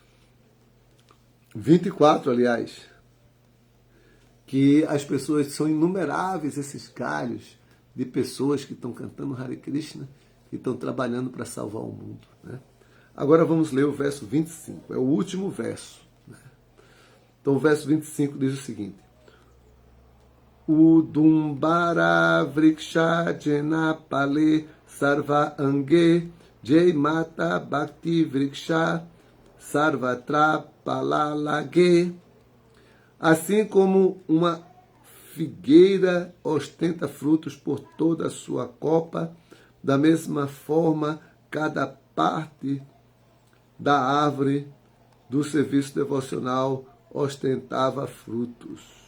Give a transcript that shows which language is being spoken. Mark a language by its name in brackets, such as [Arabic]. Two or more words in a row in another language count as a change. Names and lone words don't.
[Portuguese] 24, aliás, que as pessoas, são inumeráveis esses galhos de pessoas que estão cantando Hare Krishna, que estão trabalhando para salvar o mundo. Né? Agora vamos ler o verso 25, é o último verso. Né? Então o verso 25 diz o seguinte: [Bangla] উডুম্বর বৃক্ষ জেন পালে সর্ব অঙ্গে জৈ মত ভক্তি বৃক্ষ সর্বত্র পালালাগে. [Portuguese] Assim como uma figueira ostenta frutos por toda a sua copa, da mesma forma cada parte da árvore do serviço devocional ostentava frutos.